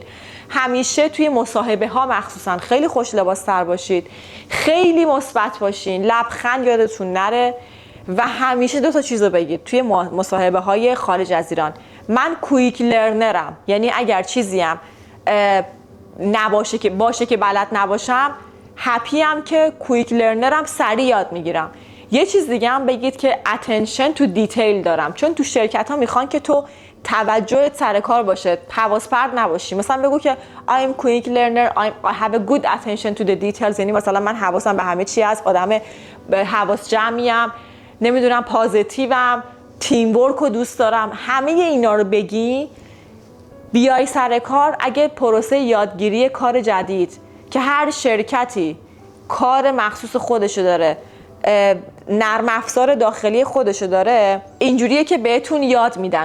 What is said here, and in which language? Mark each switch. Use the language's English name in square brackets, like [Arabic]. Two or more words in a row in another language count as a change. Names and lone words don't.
[Persian] همیشه توی مصاحبه ها مخصوصا خیلی خوش لباس تر باشید، خیلی مثبت باشین، لبخند یادتون نره و همیشه 2 تا چیزو بگید توی مصاحبه های خارج از ایران. من [English] quick learnerم، [Persian] یعنی اگر چیزی هم نباشه که باشه که بلد نباشم، هپی ام که [English] quick learnerم، [Persian] سریع یاد میگیرم. یه چیز دیگه هم بگید که [English] attention to detail [Persian] دارم، چون تو شرکت ها میخوان که تو توجهت سر کار باشه، حواس پرت نباشی. مثلا بگو که [English] I'm quick learner, I have a good attention to the details، [Persian] یعنی مثلا من حواسم به همه چی هست، آدم حواس جمعیم، نمیدونم پازیتیوم، [English] team work [Persian] رو دوست دارم. همه اینا رو بگی بیای سر کار. اگه پروسه یادگیری کار جدید که هر شرکتی کار مخصوص خودشو داره، نرم افزار داخلی خودشو داره، اینجوریه که بهتون یاد میدن.